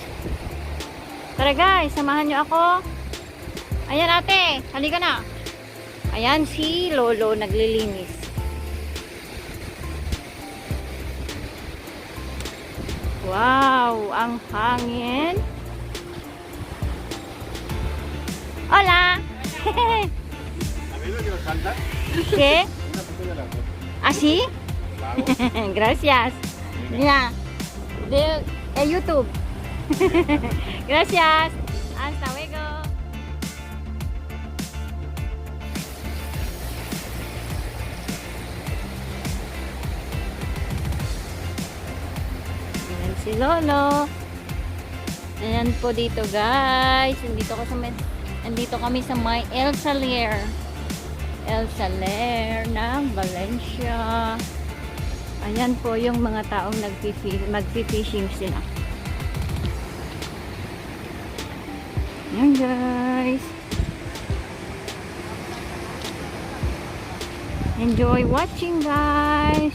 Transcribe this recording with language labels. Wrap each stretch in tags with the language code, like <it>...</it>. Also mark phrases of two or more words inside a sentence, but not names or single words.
<tl>Tara guys, samahan nyo ako. Ayan ate, halika na. Ayan si Lolo naglilinis. Wow, ang hangin.</tl> <es>Hola. ¿Qué? ¿Así? Gracias. Mira, de YouTube. Gracias. Hasta luego.</es> <tl>Ayan si Lolo. Ayan po dito guys. Andito kami sa may SALER ng Valencia. Ayan po yung mga taong magfi-fishing sila. Ayan guys.</tl> <en>Enjoy watching guys.</en>